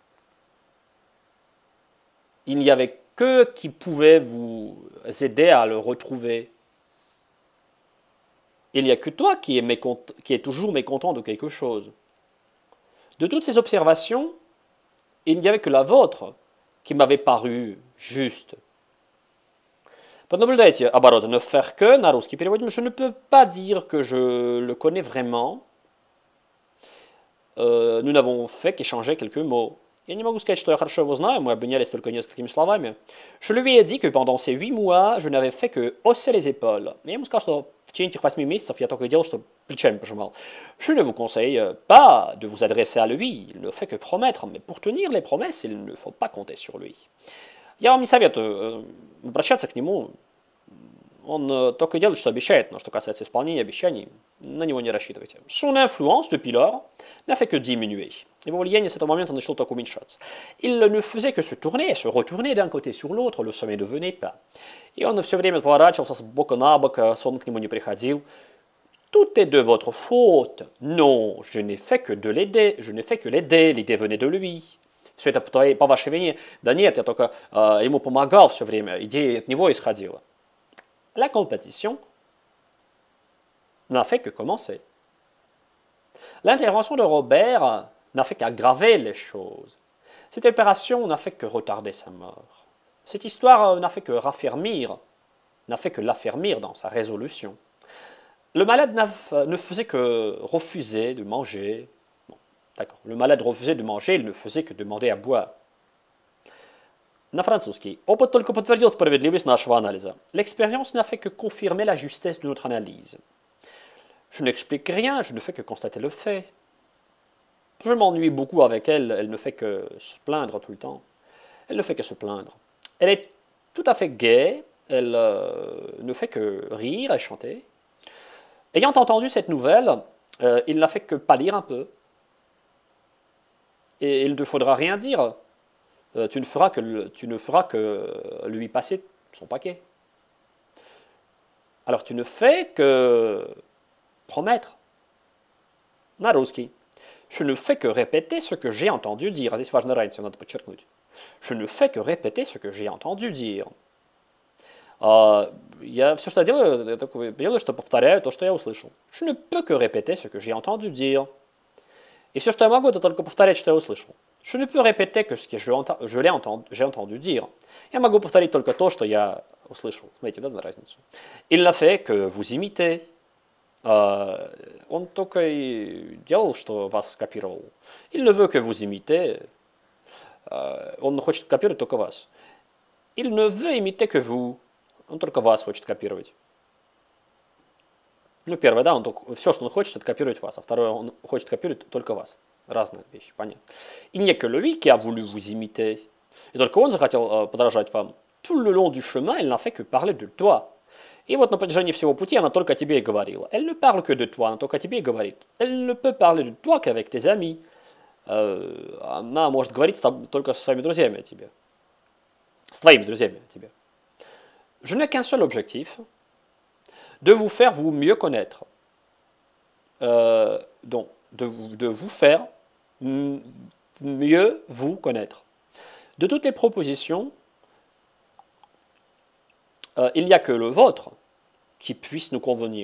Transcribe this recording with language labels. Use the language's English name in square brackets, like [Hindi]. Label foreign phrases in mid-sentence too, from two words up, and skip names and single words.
[French] Il n'y avait qu'eux qui pouvaient vous aider à le retrouver. Il n'y a que toi qui est toujours mécontent de quelque chose. De toutes ces observations, il n'y avait que la vôtre qui m'avait paru juste. [Russian] Поднаблюдайте обороты [French] ne faire que, [Russian] на русский переводим, [French] je ne peux pas dire que je le connais vraiment. Nous n'avons fait qu'échanger quelques mots. [Russian] Я не могу сказать, что я хорошо его знаю, мы обменялись только несколькими словами. [French] Je lui ai dit que pendant ces 8 mois, je n'avais fait que hausser les épaules. [Russian] Я ему сказал, что в течение этих 8 месяцев я только и делал, что плечами пожимал. [French] Je ne vous conseille pas de vous adresser à lui, il ne fait que promettre, mais pour tenir les promesses, il ne faut pas compter sur lui. [Russian] Я вам не советую обращаться к нему. Он только делает, что обещает, но что касается исполнения обещаний, на него не рассчитывайте. [French] Son influence, depuis lors, n'a fait que diminuer. [Russian] Его влияние с этого момента начало только уменьшаться. [French] Il ne faisait que se tourner et se retourner d'un côté sur l'autre, le sommet ne venait pas. [Russian] И он все время поворачивался с бока на бок, сон к нему не приходил. [French] Tout est de votre faute. Non, je n'ai fait que l'aider, l'idée venait de lui. [Russian] Все это по вашей вине. Да нет, я только ему помогал все время, идея от него исходила. [French] La compétition n'a fait que commencer. L'intervention de Robert n'a fait qu'aggraver les choses. Cette opération n'a fait que retarder sa mort. Cette histoire n'a fait que l'affermir dans sa résolution. Le malade ne faisait que refuser de manger. Bon, d'accord. Le malade refusait de manger, il ne faisait que demander à boire. [Russian] На французский. Опыт только подтвердил справедливость нашего анализа. [French] L'expérience n'a fait que confirmer la justesse de notre analyse. Je n'explique rien, je ne fais que constater le fait. Je m'ennuie beaucoup avec elle, elle ne fait que se plaindre tout le temps. Elle ne fait que se plaindre. Elle est tout à fait gaie, elle ne fait que rire et chanter. Ayant entendu cette nouvelle, il n'a fait que pâlir un peu. Et il ne faudra rien dire. Tu ne feras que lui passer son paquet. Alors tu ne fais que promettre. [Russian] На русский. [French] Je ne fais que répéter ce que j'ai entendu dire. [Russian] Здесь важно разницу, надо подчеркнуть. [French] Je ne fais que répéter ce que j'ai entendu dire. [Russian] Я все, что я делаю, что повторяю то, что я услышал. [French] Je ne peux que répéter ce que j'ai entendu dire. [Russian] И все, что я могу, это только повторять, что я услышал. [French] Je ne peux répéter que ce que j'ai entendu dire. [Russian] Я могу повторить только то, что я услышал. Смотрите, да, разницу. [French] Il n'a fait que vous imiter. [Russian] Он только и делал, что вас копировал. [French] Il ne veut que vous imiter. [Russian] Он хочет копировать только вас. [French] Il ne veut imiter que vous. [Russian] Он только вас хочет копировать. Ну, первое, да, все, что он хочет, это копировать вас, а второе, он хочет копировать только вас. Разные вещи, понятно. [French] Il n'y a que lui qui a voulu vous imiter. [Russian] И только он захотел подражать вам. [French] Tout le long du chemin, elle n'a fait que parler de toi. [Russian] И вот на протяжении всего пути она только о тебе и говорила. [French] Elle ne parle que de toi, [Russian] она только о тебе и говорит. [French] Elle ne peut parler de toi qu'avec tes amis. [Russian] Она может говорить только со своими друзьями о тебе. С твоими друзьями о тебе. [French] Je n'ai qu'un seul objectif. De vous faire vous mieux connaître. Donc, de vous faire mieux vous connaître. De toutes les propositions, il n'y a que le vôtre qui puisse nous convenir.